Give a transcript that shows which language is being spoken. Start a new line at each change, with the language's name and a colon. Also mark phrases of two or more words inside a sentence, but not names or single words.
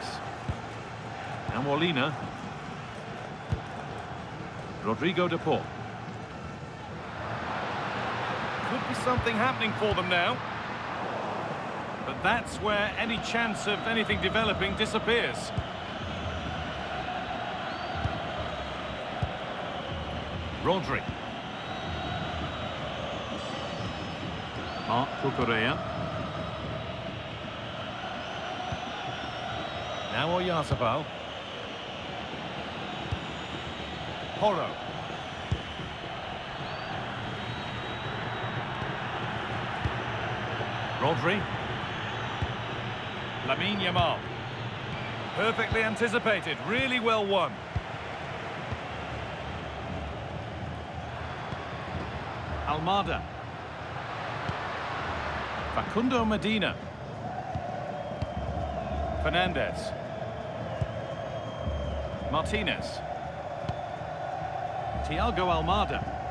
English: And Molina. Rodrigo DePaul. Could be something happening for them now. But that's where any chance of anything developing disappears. Rodri. Cucurella. Now Oyarzabal. Porro. Rodri. Lamine Yamal. Perfectly anticipated, really well won. Almada. Facundo Medina. Fernandez. Martinez. Thiago Almada.